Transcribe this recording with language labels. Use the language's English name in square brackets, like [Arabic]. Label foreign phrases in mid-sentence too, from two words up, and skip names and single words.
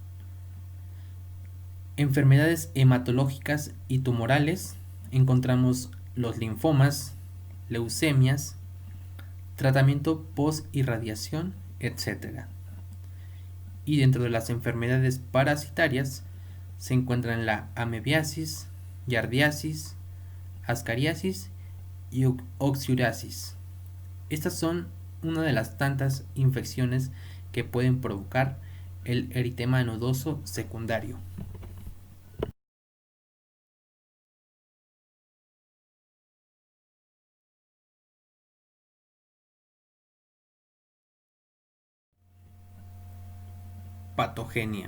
[Spanish] Enfermedades hematológicas y tumorales encontramos los linfomas, leucemias, tratamiento post-irradiación, etc. Y dentro de las enfermedades parasitarias se encuentran la amebiasis, yardiasis, ascariasis y oxyuriasis. Estas son una de las tantas infecciones que pueden provocar el eritema nodoso secundario. Patogenia.